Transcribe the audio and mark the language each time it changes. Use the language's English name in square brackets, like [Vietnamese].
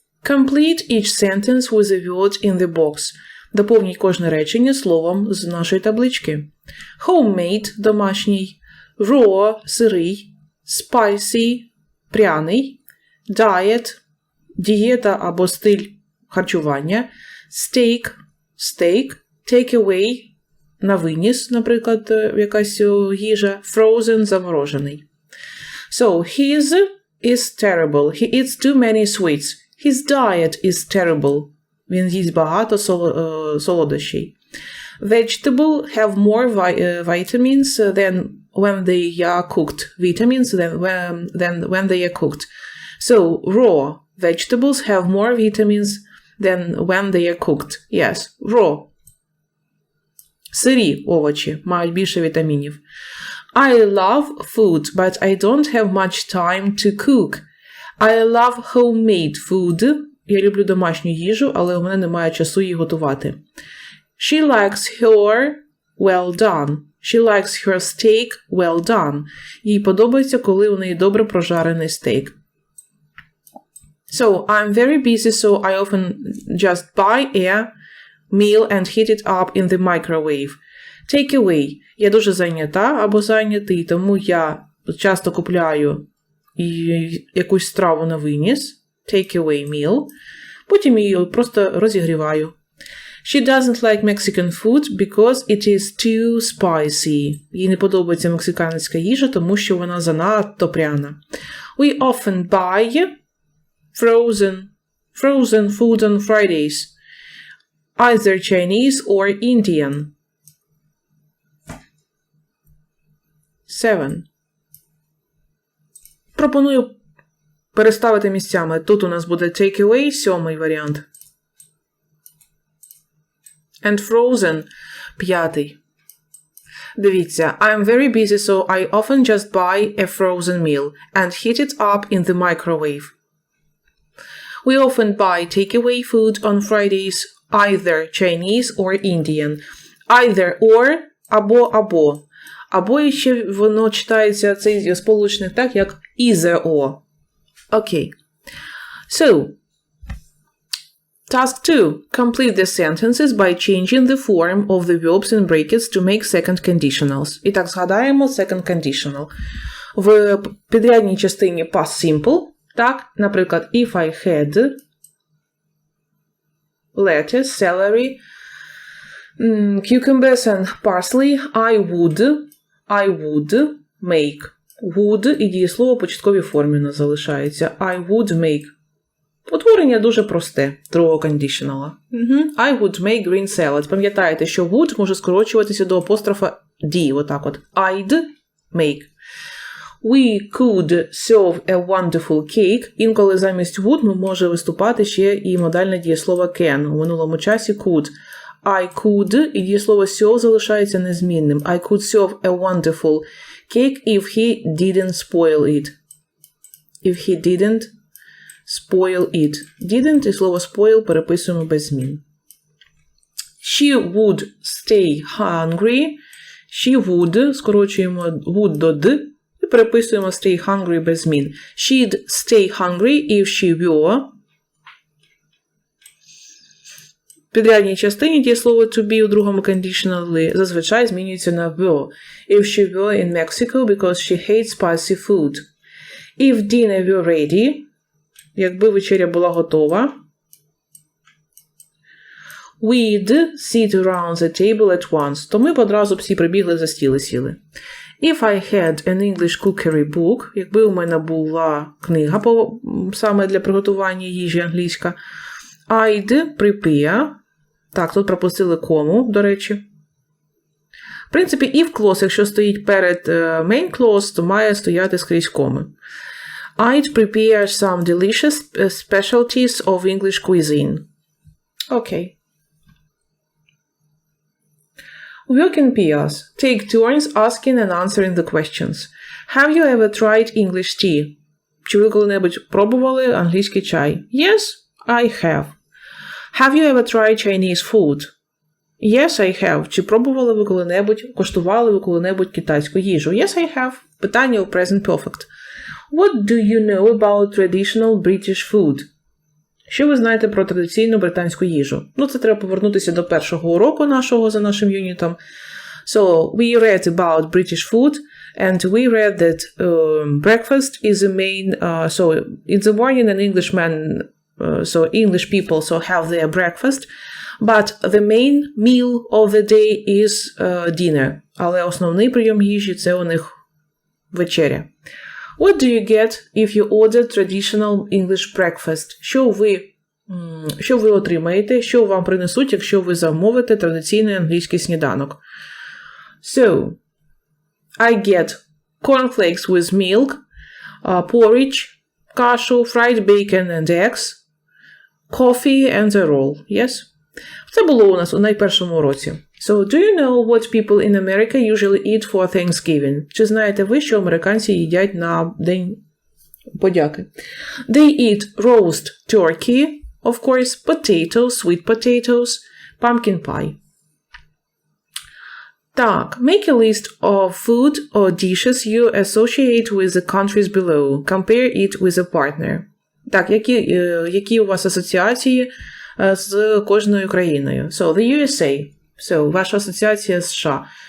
[English] Complete each sentence with a word in the box. [Ukrainian] Доповніть кожне речення словом з нашої таблички. Homemade – домашній, raw – сирий, spicy – пряний, diet – дієта або стиль харчування, steak – стейк, takeaway – на виніс, наприклад, якась їжа, frozen – заморожений. [English] So, his is terrible. He eats too many sweets. His diet is terrible. [Ukrainian] Він їсть багато солодощей. [English] Vegetable have more vitamins than when they are cooked. Vitamins than when they are cooked. So, raw vegetables have more vitamins than when they are cooked. Yes, raw. [Ukrainian] Сирі овочі мають більше вітамінів. [English] I love food, but I don't have much time to cook. I love homemade food. [Ukrainian] Я люблю домашню їжу, але у мене немає часу її готувати. [English] She likes her well done. She likes her steak well done. [Ukrainian] Їй подобається, коли у неї добре прожарений стейк. [English] So, I'm very busy, so I often just buy a meal and heat it up in the microwave. Take away. [Ukrainian] Я дуже зайнята або зайнятий, тому я часто купляю якусь страву на виніс. [English] Take away meal. [Ukrainian] Потім її просто розігріваю. [English] She doesn't like Mexican food because it is too spicy. [Ukrainian] Їй не подобається мексиканська їжа, тому що вона занадто пряна. [English] We often buy frozen food on Fridays. Either Chinese or Indian. 7. [Ukrainian] Пропоную переставити місцями. Тут у нас буде take away, 7-й варіант. [English] And frozen, 5-й. Дивіться, I'm very busy, so I often just buy a frozen meal and heat it up in the microwave. We often buy takeaway food on Fridays, either Chinese or Indian. Either or, або. [Ukrainian] Або ще воно читається, цей сполучник так, як either or. [English] Окей. So, task 2. Complete the sentences by changing the form of the verbs in brackets to make second conditionals. [Ukrainian] І так, згадаємо second conditional. В підрядній частині [English] past simple, [Ukrainian] так, наприклад, [English] if I had lettuce, celery, cucumbers and parsley, I would make. [Ukrainian] Would і дієслово в початковій формі у нас залишається. [English] I would make. [Ukrainian] Утворення дуже просте, другого кондиціонала. [English] I would make green salad. [Ukrainian] Пам'ятаєте, що would може скорочуватися до апострофа D, отак от. [English] I'd make. We could serve a wonderful cake. [Ukrainian] Інколи замість would може виступати ще і модальне дієслово can. У минулому часі could. [English] I could [Ukrainian] і дієслово serve залишається незмінним. [English] I could serve a wonderful cake if he didn't spoil it. If he didn't spoil it. [Ukrainian] Didn't і слово spoil переписуємо без змін. [English] She would stay hungry. She would, [Ukrainian] скорочуємо would до d і переписуємо [English] stay hungry [Ukrainian] без змін. [English] She'd stay hungry if she were. [Ukrainian] В підрядній частині дієслово to be у другому conditional зазвичай змінюється на were. [English] If she were in Mexico because she hates spicy food. If dinner were ready, [Ukrainian] якби вечеря була готова. [English] We'd sit around the table at once. [Ukrainian] То ми б одразу всі прибігли за стіл і сіли. [English] If I had an English cookery book, [Ukrainian] якби у мене була книга саме для приготування їжі англійська, [English] I'd prepare. [Ukrainian] Так, тут пропустили кому, до речі. В принципі, if clause, якщо стоїть перед main clause, то має стояти скрізь коми. [English] I'd prepare some delicious specialties of English cuisine. Okay. Working pairs. Take turns asking and answering the questions. Have you ever tried English tea? [Ukrainian] Чи ви коли-небудь пробували англійський чай? [English] Yes, I have. Have you ever tried Chinese food? Yes, I have. [Ukrainian] Чи пробували ви коли-небудь, коштували ви коли-небудь китайську їжу? [English] Yes, I have. [Ukrainian] Питання у [English] present perfect. What do you know about traditional British food? [Ukrainian] Що ви знаєте про традиційну британську їжу? Це треба повернутися до першого уроку нашого за нашим юнітом. [English] So, we read about British food, and we read that breakfast is the main, so in the morning an Englishman, so English people have their breakfast, but the main meal of the day is dinner. [Ukrainian] Але основний прийом їжі – це у них вечеря. [English] What do you get if you order traditional English breakfast? [Ukrainian] Що ви отримаєте, що вам принесуть, якщо ви замовите традиційний англійський сніданок? [English] So, I get cornflakes with milk, porridge, кашу, fried bacon and eggs, coffee and a roll. Yes? [Ukrainian] Це було у нас у найпершому уроці. [English] So, do you know what people in America usually eat for Thanksgiving? [Ukrainian] Чи знаєте ви, що американці їдять на День подяки? [English] They eat roast turkey, of course, potatoes, sweet potatoes, pumpkin pie. Так, make a list of food or dishes you associate with the countries below. Compare it with a partner. [Ukrainian] Так, які у вас асоціації з кожною країною? [English] So, the USA. [Ukrainian] So, ваша асоціація з США.